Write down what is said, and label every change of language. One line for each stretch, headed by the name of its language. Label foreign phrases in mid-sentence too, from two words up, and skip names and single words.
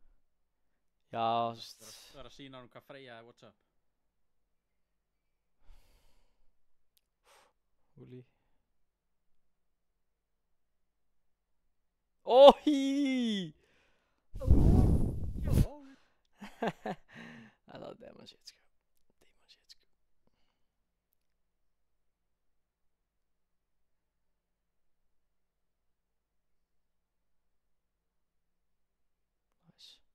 Icelandic: Já, Það var að sína hann hvað Freyja er,
English: what's up? Húli. Óhí!
Icelandic: Það var
English: demon shit
Icelandic: sko.
English: Demon shit
Icelandic: sko. Nice.